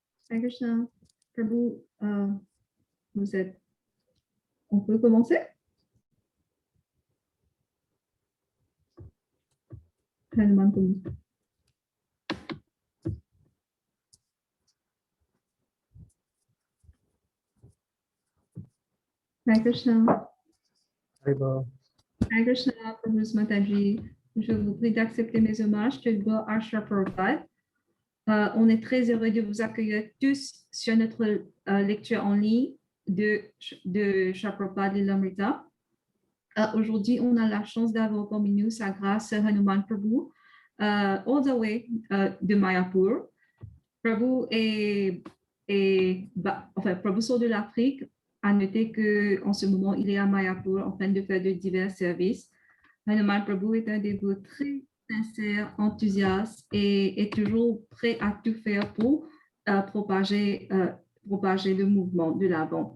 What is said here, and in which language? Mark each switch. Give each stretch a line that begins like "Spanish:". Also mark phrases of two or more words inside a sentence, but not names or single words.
French: Hare Krishna. Prabhu, vous êtes... On peut commencer? Hanuman Prabhu. Hare Krishna. Hare Krishna, Prabhu Mataji. Je vous prie d'accepter mes hommages que Go Ashra Prabhupada. On est très heureux de vous accueillir tous sur notre lecture en ligne de Shri Prabhupada Lilamrita. Aujourd'hui, on a la chance d'avoir parmi nous sa grâce Hanuman Prabhu,
English: all the way
French: de Mayapur. Prabhu Prabhu sort de l'Afrique. À noter qu'en ce moment, il est à Mayapur en train de faire de divers services. Hanuman Prabhu est un dévot très sincère, enthousiaste et est toujours prêt à tout faire pour propager le mouvement de l'avant.